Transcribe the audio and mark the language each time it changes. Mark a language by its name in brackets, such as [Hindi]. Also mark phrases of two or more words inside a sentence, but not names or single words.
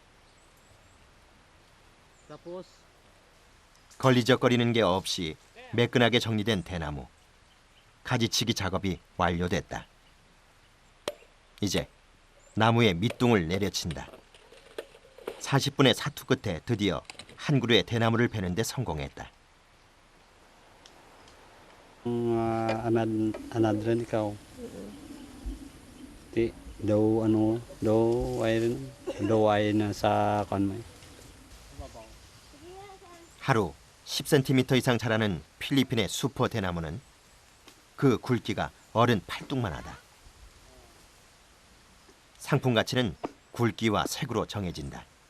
[Korean] 걸리적거리는 게 없이 매끈하게 정리된 대나무. 가지치기 작업이 완료됐다. 이제 나무에 밑둥을 내려친다. 40분의 사투 끝에 드디어 한 그루의 대나무를 베는 데 성공했다. [Filipino] Anad rin ikaw. [Korean] 하루 10cm 이상 자라는 필리핀의 수퍼 대나무는 그 굵기가 어른 팔뚝만하다. 상품 가치는 굵기와 색으로 정해진다.